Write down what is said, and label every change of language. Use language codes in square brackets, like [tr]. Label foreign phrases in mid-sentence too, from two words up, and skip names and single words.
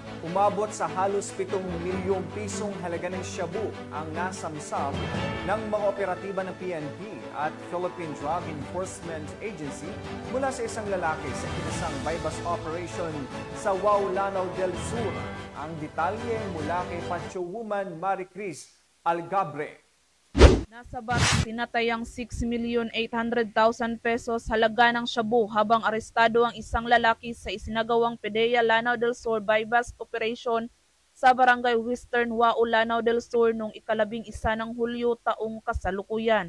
[tl] Umabot sa halos 7 milyong pisong halaga ng shabu ang nasamsam ng mga operatiba ng PNP at Philippine Drug Enforcement Agency mula sa isang lalaki sa kinasang [en] bypass operation [tl] sa Wao, Lanao del Sur. Ang detalye mula kay Pacho-woman Maricris Algabre. Nasabat tinatayang 6,800,000 pesos halaga ng shabu habang arestado ang isang lalaki sa isinagawang PDEA Lanao del Sur [en] bypass operation [tl] sa Barangay Western Wao, Lanao del Sur noong ika-11 ng Hulyo taong kasalukuyan.